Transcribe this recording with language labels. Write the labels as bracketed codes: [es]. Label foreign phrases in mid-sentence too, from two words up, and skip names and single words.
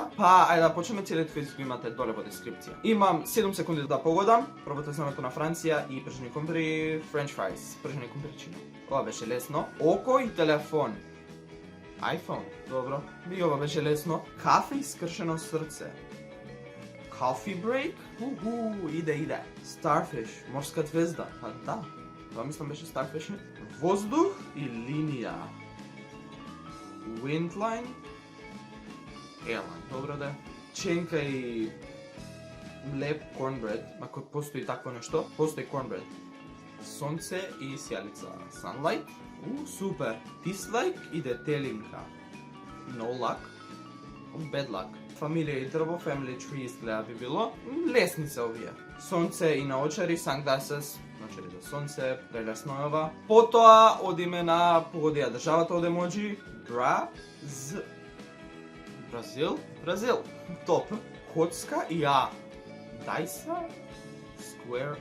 [mk] Па ајде да почнеме, целиот квиз го имате доле во дескрипција. Имам 7 секунди да погодам. Пробате знамето на Франција и пржени кумпири, [en] french fries, [mk] пржени кумпирчиња. Ова беше лесно. Око и телефон. iPhone. Добро. И ова беше лесно. Кафе и скршено срце. [en] Coffee break? [mk] Иде. Starfish, морска звезда. Па да, това мислам беше Starfish. Воздух и линија. [en] Windline. Airline, [mk] добро да. Ченка и леп cornbread. Ако постои такво нешто, постои cornbread. Сонце и сјалица. Sunlight. Супер. Dislike и детелинка. [en] No luck. Bad luck. [mk] Фамилија и дрво, [en] family tree [mk] изгледа би било. Лесни се овие. Сонце и наочари, sunglasses, наочари за сонце, прелесно е ова. Потоа одиме на погодија државата од емоджи. Бразил. Топ. Коцка и Дайса. Square.